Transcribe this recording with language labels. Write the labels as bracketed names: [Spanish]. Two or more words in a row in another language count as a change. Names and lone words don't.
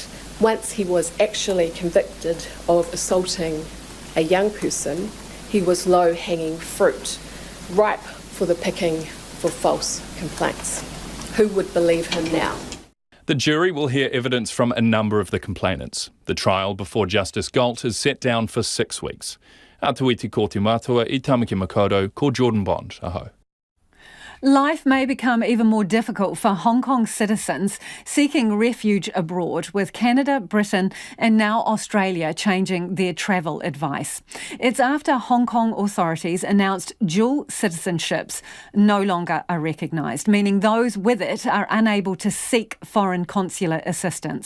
[English] Once he was actually convicted of assaulting a young person, he was low-hanging fruit, ripe for the picking for false complaints. Who would believe him now? The jury will hear evidence from a number of the complainants. The trial before Justice Galt is set down for 6 weeks. [Māori] Atuiti ko te matua I Tamaki Makaurau, ko Jordan Bond. Aho. [English] Life may become even more difficult for Hong Kong citizens seeking refuge abroad, with Canada, Britain and now Australia changing their travel advice. It's after Hong Kong authorities announced dual citizenships no longer are recognised, meaning those with it are unable to seek foreign consular assistance.